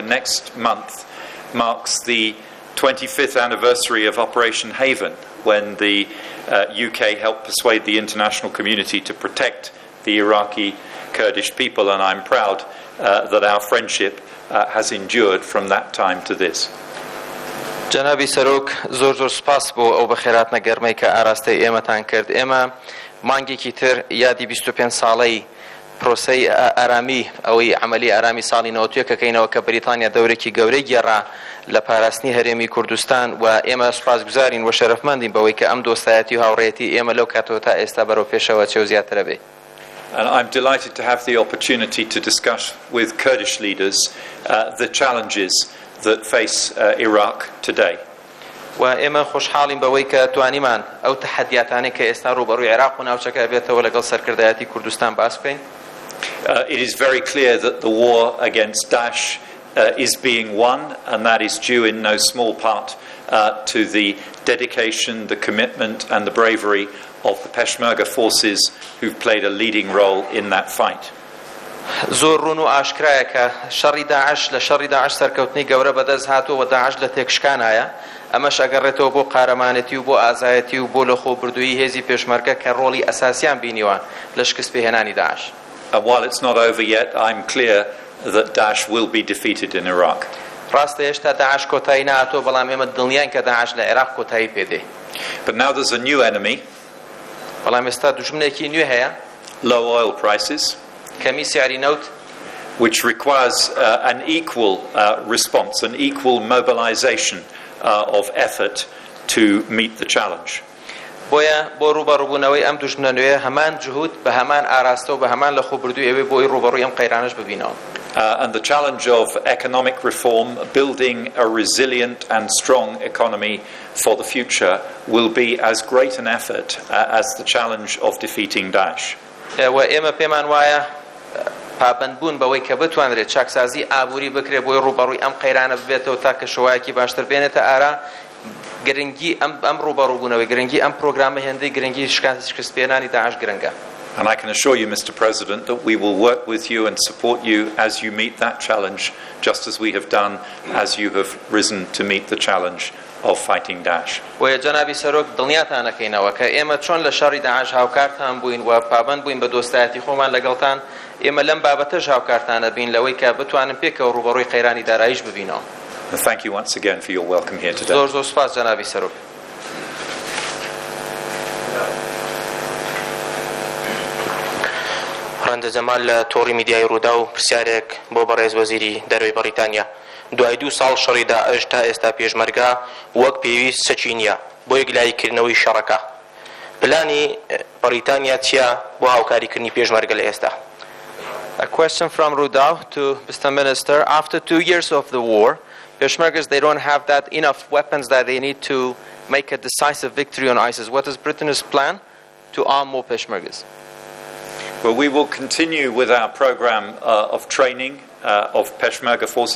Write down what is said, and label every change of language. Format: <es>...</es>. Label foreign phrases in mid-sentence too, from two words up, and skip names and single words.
<en>And next month marks the 25th anniversary of Operation Haven, when the UK helped persuade the international community to protect the Iraqi Kurdish people, and I'm proud that our friendship has endured from that time to this.</en> <ckb>جنابی سەرۆک زۆر سپاس بۆ ئەو بەخێراتنە گەرمەی کە ئاراستەی ئێمەتان کرد. ئێمە مانگێکی تر یادی 25 ساڵەی پرۆسەی ئارامی ئەوەی عملی ئارامی ساڵی 91 کەکەینەوە کە بریتانیا دەورێکی گەورەی گێڕا لە پاراستنی هەرێمی کوردستان، و ئێمە سوپاسگوزارین و شەرەفمەندین بەوەی کە ئەم دۆستایەتی و هاوڕێتی ئێمە لەو کاتەوە تا ئێستا بەرەو پێشەوە چێ و زیاترە بێ.</ckb> <en>And I'm delighted to have the opportunity to discuss with Kurdish leaders the challenges that face Iraq today.</en> <ckb>و ئێمە خۆشحاڵین بەوەی کە توانیمان ئەو تەحەدیاتانەی کە ئێستا ڕوبەڕووی عێراق و ناوچەکە بێتەوە لەگەڵ سەرکردایەتی کوردستان باس بکەین.</ckb> <en>It is very clear that the war against Daesh is being won, and that is due in no small part to the dedication, the commitment and the bravery of the Peshmerga forces who've played a leading role in that fight.</en> <ckb>زۆر ڕوون و ئاشکرایە کە شەڕی داعش لە شەڕی داعش سەرکەوتنی گەورە بەدەست هاتووە و داعش لە تێکشکانایە. ئەمەش ئەگەڕێتەوە بۆ قارەمانەتی و بۆ ئازایەتی و بۆ لە خۆبردووی هێزی پێشمەرگە کە ڕۆڵی ئەساسیان بینیوە لە شکست پێهێنانی داعش.</ckb> <en>While it's not over yet, I'm clear that Daesh will be defeated in Iraq.</en> <ckb>ڕاستە هێشتا داعش کۆتایی نهاتوە، بەڵام ئێمە دڵنیان کە داعش لە عێراق کۆتایی پێدێ.</ckb> <en>But now there's a new enemy.</en> <ckb>بەڵام ئێستا دوژمنێکی نوێ هەیە.</ckb> <en>Low oil prices.</en> <ckb>کەمی سیاری نەوت.</ckb> <en>Which requires an equal response, an equal mobilization of effort to meet the challenge.</en> <ckb>بۆیە بۆ ڕوبەڕووبوونەوەی ئەم دوژمنە نوێ هەمان جهود بە هەمان ئاراستە و بە هەمان لە خۆبردووی ئەوەی بۆی ڕوبەڕووی ئەم قەیرانەش ببینەوە.</ckb> <en>And the challenge of economic reform, building a resilient and strong economy for the future, will be as great an effort as the challenge of defeating Daesh.</en> <ckb>و ئێمە پێمان وایە پابندبوون بەوەی کە بتوانرێت چاکسازی ئابووری بکرێت بۆی ڕوبەڕووی ئەم قەیرانە ببێتەوە تا کە شەوایەکی باشتر بێنێتە ئارا. گرنگی ئەم ڕوبەڕووبوونەوەی، گرنگی ئەم پرۆگرامە هێندەی، گرنگی شکستپێنانی داعش گرنگە.</ckb> <en>And I can assure you, Mr. President, that we will work with you and support you as you meet that challenge, just as we have done as you have risen to meet the challenge of fighting Daesh.</en> <ckb>و جنابی سەرۆک دڵنیاتانەکەینەوە کە ئێمە چۆن لە شەڕی داعش هاوکارتان بووین و پابند بووین بە دۆستایەتی خۆمان لەگەڵتان، ئێمە لەم بابەتەش هاوکارتانە بین لەوەی کە بتوانن پێکەوە ڕوبەڕووی قەیرانی داراییش ببینەوە.</ckb> <en>Thank you once again for your welcome here today.</en> <ckb>زۆر سپاس جنابی سەرۆک. ڕەندە جەمال لە تۆڕی میدیای ڕوودا و پرسیارێک بۆ بەڕێز وەزیری دەرەوەی بەریتانیا. دوای 2 ساڵ شەڕی داعش تا ئێستا پێشمەرگە وەک پێویست سەچی نییە بۆ یەکلاییکردنەوەی شەڕەکە. پلانی بەریتانیا چییە بۆ هاوکاریکردنی پێشمەرگە لە ئێستا؟</ckb> <en>A question from Rudau to Mr. Minister. After 2 years of the war, Peshmergas, they don't have that enough weapons that they need to make a decisive victory on ISIS. What is Britain's plan to arm more Peshmergas? Well, we will continue with our program of training of Peshmerga forces.</en>